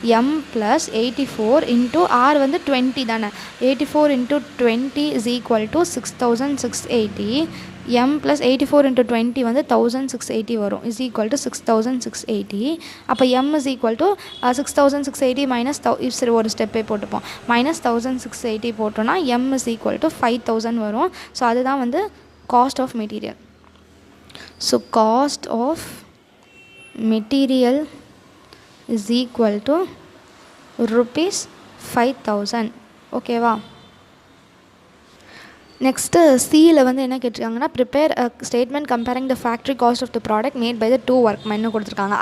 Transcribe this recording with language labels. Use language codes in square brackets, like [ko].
[en] m plus 84 into R [ta] வந்து 20 தானே, [en] 84 into 20 is equal to 6680. m plus 84 into 20 [ta] வந்து 1680 வரும், [en] is equal to 6680. [ta] அப்போ [en] m is equal to 6680 minus [ta] சரி ஒரு ஸ்டெப்பே போட்டுப்போம். [en] minus 1680 [ta] போட்டோன்னா [en] m is equal to 5000 [ta] வரும். ஸோ அதுதான் வந்து [en] cost of [ta] material. So cost of [en] Material is equal to rupees 5000. ஓகேவா? [ta] நெக்ஸ்ட்டு சியில் வந்து என்ன கேட்டிருக்காங்கன்னா, [en] prepare a statement comparing the factory cost of the product made by the 2 ஒர்க்மென்னு [ta] கொடுத்துருக்காங்க.